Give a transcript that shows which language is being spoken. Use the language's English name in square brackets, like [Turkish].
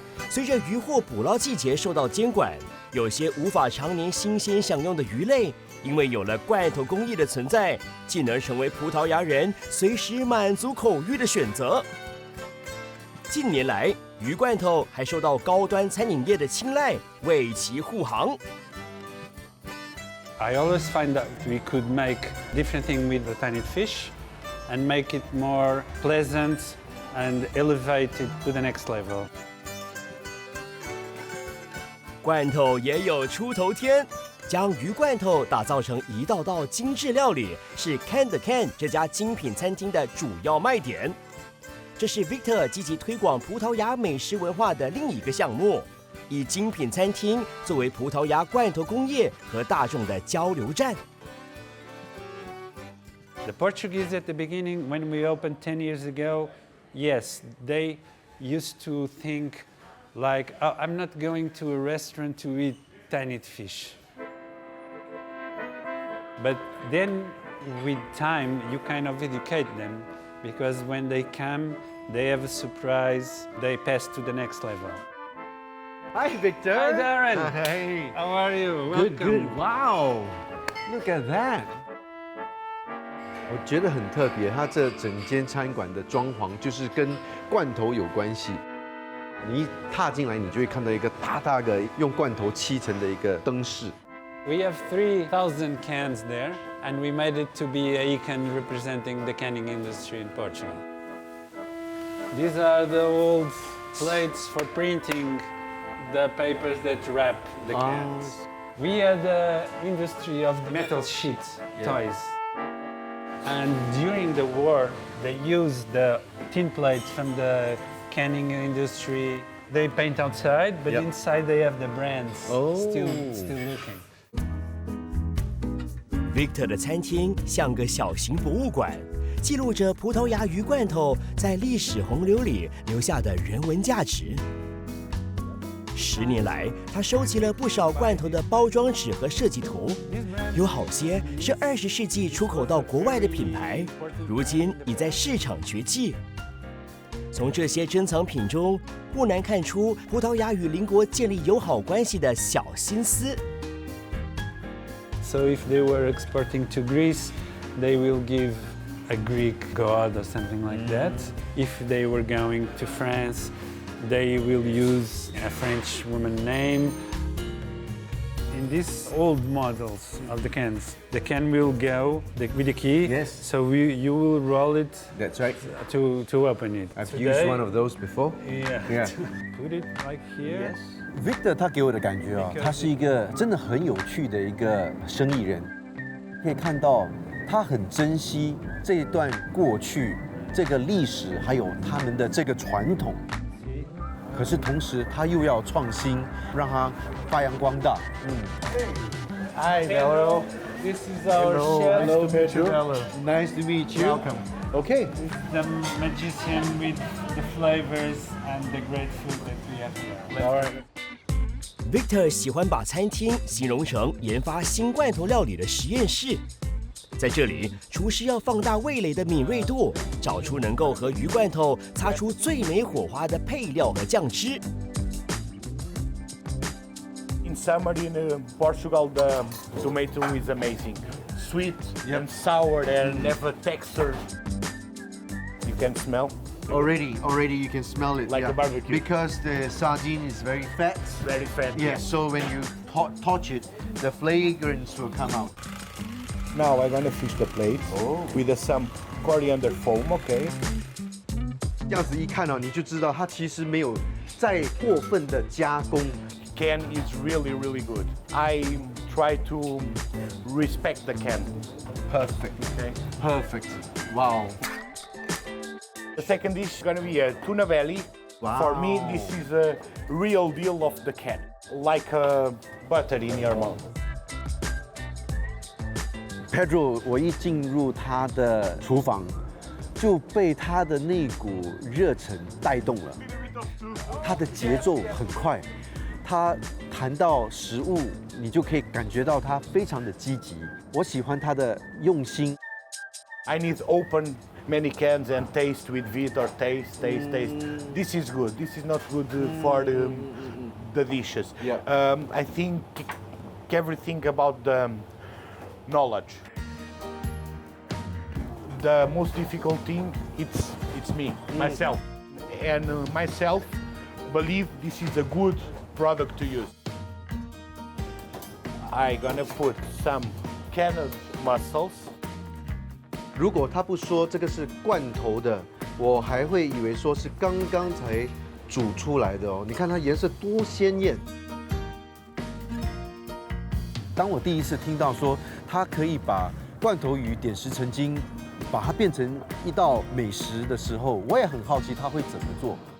[Chinese] 随着渔获捕捞季节受到监管，有些无法常年新鲜享用的鱼类，因为有了罐头工艺的存在，进而成为葡萄牙人随时满足口欲的选择。近年来，鱼罐头还受到高端餐饮业的青睐，为其护航。 [English] I always find that we could make different things with the tiny fish and make it more pleasant and elevate it to the next level. [Chinese] 罐头也有出头天，将鱼罐头打造成一道道精致料理，是 Can the Can 这家精品餐厅的主要卖点。这是 Victor 积极推广葡萄牙美食文化的另一个项目。以精品餐厅作为葡萄牙罐头工业和大众的交流站。 [English] The Portuguese at the beginning, when we opened 10 years ago, yes, they used to think like, oh, I'm not going to a restaurant to eat tiny fish. But then with time, you kind of educate them because when they come, they have a surprise, they pass to the next level. Hi, Victor. Hi, Darren. Hey. How are you? Good, Welcome. good. Wow. Look at that. [Chinese] 我觉得很特别，它这整间餐馆的装潢就是跟罐头有关系。你一踏进来，你就会看到一个大大的用罐头漆成的一个灯饰。 [English] We have 3,000 cans there, and we made it to be a icon representing the canning industry in Portugal. These are the old plates for printing the papers that wrap the cans. We had the industry of metal sheets, toys. And during the war, they used the tin plates from the canning industry. They paint outside, but inside they have the brands still looking. [Chinese] Victor 的餐厅像个小型博物馆，记录着葡萄牙鱼罐头在历史洪流里留下的人文价值。 10年来，他收集了不少罐头的包装纸和设计图，有好些是20世纪出口到国外的品牌，如今已在市场绝迹。从这些珍藏品中，不难看出葡萄牙与邻国建立友好关系的小心思。 [English] So if they were exporting to Greece, they will give a Greek god or something like that. If they were going to France, they will use a French woman name. In these old models of the cans, the can will go with the key. Yes. So you will roll it. That's right. To open it. I've used one of those before. Yeah. Yeah. Put it like here. Yes. [Chinese] Victor 他给我的感觉啊，他是一个真的很有趣的一个生意人，可以看到他很珍惜这一段过去这个历史，还有他们的这个传统。可是同时他又要创新，让它发扬光大。 [English] Hi, hello. This is our chef. Hello, Pedro. Nice to meet you. Welcome. Okay. This is the magician with the flavors and the great food that we have here. Our [Chinese] Victor 喜欢把餐厅形容成研发新罐头料理的实验室。在这里，厨师要放大味蕾的敏锐度，找出能够和鱼罐头擦出最美火花的配料和酱汁。 [English] In summer in Portugal, the tomato is amazing. sweet and sour and have a texture. You can smell. Already you can smell it. Like a barbecue. Because the sardine is very fat. Very fat. Yeah, so when you touch it, the fragrance will come out. Now I'm gonna fish the plate with some coriander foam, okay? [Chinese] 这样子一看哦，你就知道它其实没有再过分的加工。 [English] Can is really, really good. I try to respect the can. Perfect. Okay. Perfect. Wow. The second dish is gonna be a tuna belly. Wow. For me, this is a real deal of the can, like butter in your mouth. [Chinese] Pedro， 我一进入他的厨房，就被他的那股热忱带动了。他的节奏很快，他谈到食物，你就可以感觉到他非常的积极。我喜欢他的用心。 [English] I need to open many cans and taste with it or taste. This is good. This is not good for the dishes. Yeah. I think everything about the knowledge. The most difficult thing it's me, myself, and myself believe this is a good product to use. I gonna put some canned mussels. [Chinese] 如果他不说这个是罐头的，我还会以为说是刚刚才煮出来的哦。你看它颜色多鲜艳。当我第一次听到说它可以把罐头鱼点石成金，把它变成一道美食的时候，我也很好奇他会怎么做。